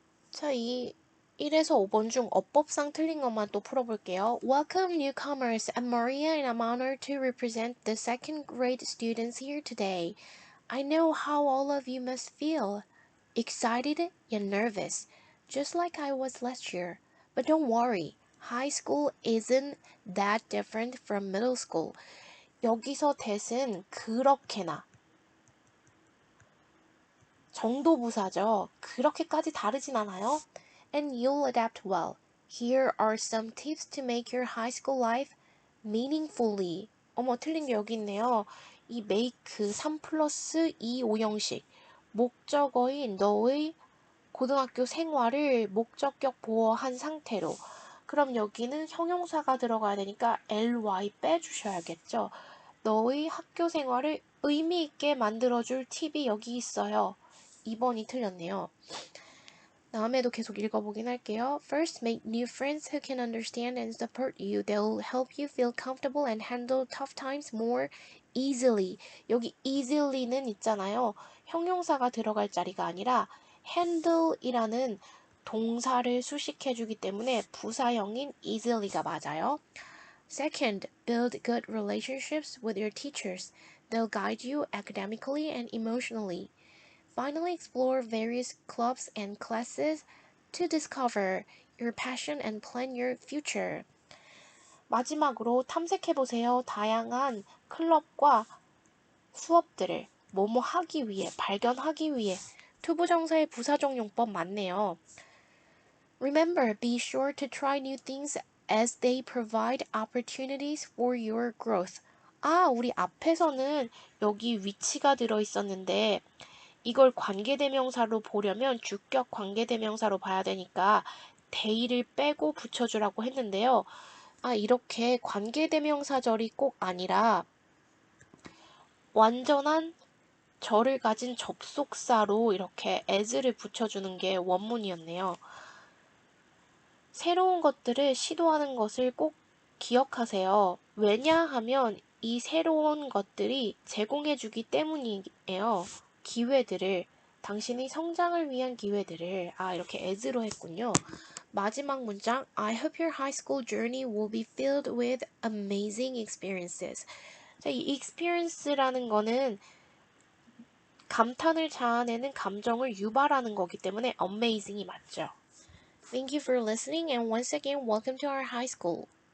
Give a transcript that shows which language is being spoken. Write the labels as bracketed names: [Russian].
[Korean] 자, 이 1에서 5번 중 어법상 틀린 것만 또 풀어볼게요. [English] Welcome newcomers. I'm Maria and I'm honored to represent the second grade students here today. I know how all of you must feel. Excited and nervous, just like I was last year. But don't worry. High school isn't that different from middle school. [Korean] 여기서 that은 그렇게나 정도부사죠. 그렇게까지 다르진 않아요. [English] And you'll adapt well. Here are some tips to make your high school life meaningfully. [Korean] 어머, 틀린 게 여기 있네요. 이 make 3 플러스 2 오형식. 목적어인 너의 고등학교 생활을 목적격 보어한 상태로. 그럼 여기는 형용사가 들어가야 되니까 ly 빼주셔야겠죠. 너의 학교 생활을 의미 있게 만들어줄 팁이 여기 있어요. 2번이 틀렸네요. 다음에도 계속 읽어보긴 할게요. [English] First, make new friends who can understand and support you. They'll help you feel comfortable and handle tough times more easily. [Korean] 여기 easily는 있잖아요. 형용사가 들어갈 자리가 아니라 handle이라는 동사를 수식해주기 때문에 부사형인 easily가 맞아요. [English] Second, build good relationships with your teachers. They'll guide you academically and emotionally. Finally, explore various clubs and classes to discover your passion and plan your future. [Korean] 마지막으로 탐색해보세요. 다양한 클럽과 수업들을 뭐뭐 하기 위해, 발견하기 위해. 투부정사의 부사적 용법 맞네요. [English] Remember, be sure to try new things as they provide opportunities for your growth. [Korean] 우리 앞에서는 여기 위치가 들어있었는데 이걸 관계대명사로 보려면 주격 관계대명사로 봐야 되니까 대의를 빼고 붙여주라고 했는데요. 이렇게 관계대명사절이 꼭 아니라 완전한 절을 가진 접속사로 이렇게 as를 붙여주는 게 원문이었네요. 새로운 것들을 시도하는 것을 꼭 기억하세요. 왜냐하면 이 새로운 것들이 제공해주기 때문이에요. 기회들을 당신의 성장을 위한 기회들을 이렇게 as로 했군요. [English] 마지막 문장 I hope your high school journey will be filled with amazing experiences. [Korean] 자, 이 experience라는 거는 감탄을 자아내는 감정을 유발하는 거기 때문에 amazing이 맞죠. [English] Thank you for listening and once again welcome to our high school.